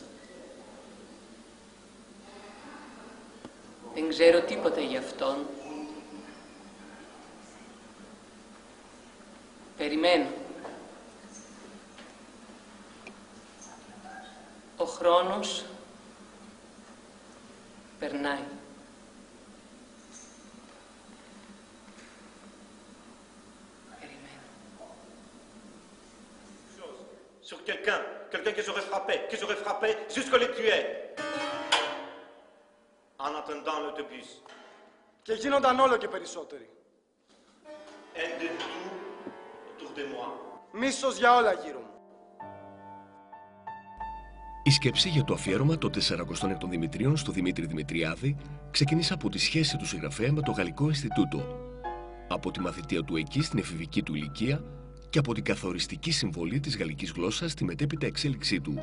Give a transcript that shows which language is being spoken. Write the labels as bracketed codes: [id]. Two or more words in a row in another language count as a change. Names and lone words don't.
[el] Δεν ξέρω τίποτα γι' αυτόν. Περιμένω. Ο χρόνος περνάει. [fr] Sur quelqu'un que j'aurais frappé jusqu'à le tuer. En attendant l'autobus. [el] Και γίνονταν όλο και περισσότεροι. [fr] Et de tout autour de moi. [el] Μίσος για όλα γύρω μου. Η σκέψη για το αφιέρωμα των 46ων Δημητρίων στο Δημήτρη Δημητριάδη ξεκίνησε από τη σχέση του συγγραφέα με το Γαλλικό Ινστιτούτο, από τη μαθητεία του εκεί στην εφηβική του ηλικία και από την καθοριστική συμβολή της γαλλικής γλώσσας στη μετέπειτα εξέλιξή του.